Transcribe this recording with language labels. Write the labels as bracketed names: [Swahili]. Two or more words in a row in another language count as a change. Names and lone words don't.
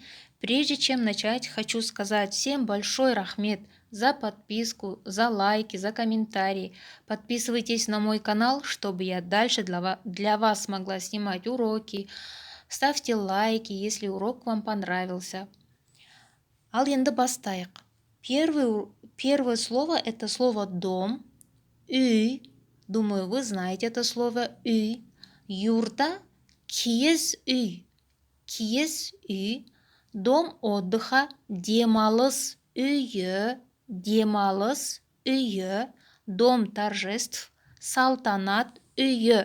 [Russian] Прежде чем начать, хочу сказать всем большой рахмет за подписку, за лайки, за комментарии. Подписывайтесь на мой канал, чтобы я дальше для вас могла снимать уроки. Ставьте лайки, если урок вам понравился. [Kazakh] Ал енді бастайық. [Russian] Первое слово – это слово «дом». [Kazakh] Үй. [Russian] Думаю, вы знаете это слово үй. [Kazakh] Юрта киіз үй. Киіз үй. [Russian] Дом отдыха [Kazakh] демалыс үйі. Демалыс үйі. [Russian] Дом торжеств [Kazakh] салтанат үйі.